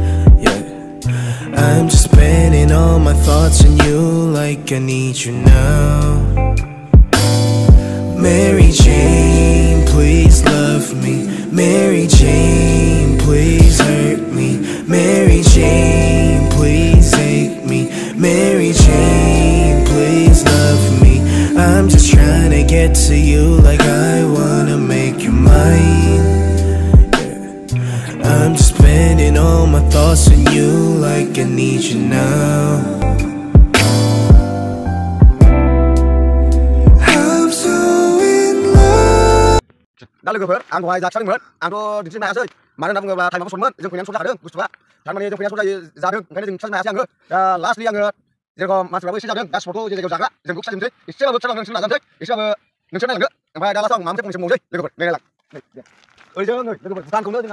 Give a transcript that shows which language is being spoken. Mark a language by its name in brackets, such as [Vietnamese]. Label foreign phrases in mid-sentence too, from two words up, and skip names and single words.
[English] I'm just spending all my thoughts on you like I need you now Mary Jane, please love me Mary Jane, please hurt me Mary Jane, please hate me Mary Jane, please love me I'm just trying to get to you like I wanna make you mine I'm just spending all my thoughts on you like I need you now I'm so in love [Bodo] दा लोगोफोर आं दहाय जाखिदोंमोन आंथ' दिन्थिनो हायासै मानो होनना बुङोब्ला टाइमाबो सर्टमोन जों फैनानै सर्ट जादों बुस्थुआ थारमाने जों फैनानै सर्ट जादों ओंखायनो जों खिथानो हायासै आङो दा लास्टलि आङो जेरखम मानसिफ्राबो एसे जादों दा स्पटखौ जे जायगायाव जाग्रा जों बेखौ खिथाजोबनोसै एसेबाबो खिथालांनो नोंसोर नाजानोसै एसेबाबो नोंसोर नायलांदो ओमफ्राय दा लास्टआव आं माबा मोनसे फंनैसो बुंबावनोसै लोगोफोर नायलां ओरैजों लोगोफोर भुटानखौनो जोंहा